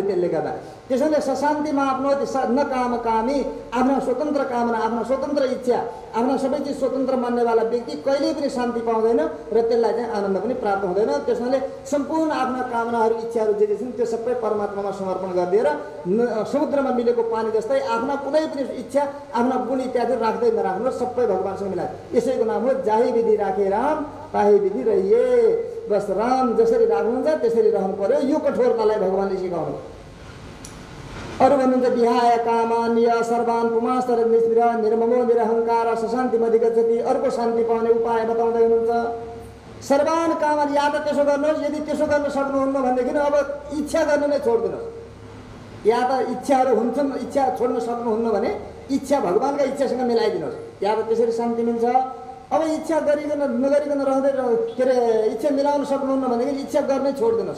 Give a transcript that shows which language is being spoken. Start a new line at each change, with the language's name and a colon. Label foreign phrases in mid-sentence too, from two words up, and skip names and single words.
Nepali: त्यसले गर्दा त्यसैले सशान्तिमा आफ्नो न काम कामी, आफ्ना स्वतन्त्र कामना, आफ्ना स्वतन्त्र इच्छा, आफ्ना सबै चिज स्वतन्त्र मान्नेवाला व्यक्ति कहिल्यै पनि शान्ति पाउँदैन र त्यसलाई चाहिँ आनन्द पनि प्राप्त हुँदैन। त्यसैले सम्पूर्ण आफ्ना कामनाहरू, इच्छाहरू जे छन् त्यो सबै परमात्मामा समर्पण गरिदिएर समुद्रमा मिलेको पानी जस्तै आफ्ना कुनै पनि इच्छा, आफ्ना गुण इत्यादि राख्दै नराख्नु, सबै भगवानसँग मिलाए। यसैको नाम हो
Hindi: जाही विधि राखे राम, ताही विधि रहिए।
Nepali: बस राम जसरी राख्नुहुन्छ त्यसरी रहनु पर्यो। यो कठोरतालाई भगवानले सिकाउनु। अरू भन्नुहुन्छ
Sanskrit: विहाय कामान्य सर्वान् पुमास्तर निस्पृह निर्ममो निरहङ्कार सशान्तिमधिगच्छति।
Nepali: अर्को शान्ति पाउने उपाय बताउँदै हुनुहुन्छ।
Sanskrit: सर्वान् कामान,
Nepali: या त त्यसो गर्नुहोस्, यदि त्यसो गर्न सक्नुहुन्न भनेदेखि अब इच्छा गर्न नै छोडिदिनुहोस्। या त इच्छाहरू हुन्छन्, इच्छा छोड्न सक्नुहुन्न भने इच्छा भगवानका इच्छासँग मिलाइदिनुहोस्, या त त्यसरी शान्ति मिल्छ। अब इच्छा गरिकन नगरिकन रहँदै के अरे इच्छा मिलाउन सक्नुहुन्न भनेदेखि इच्छा गर्नै छोडिदिनुहोस्।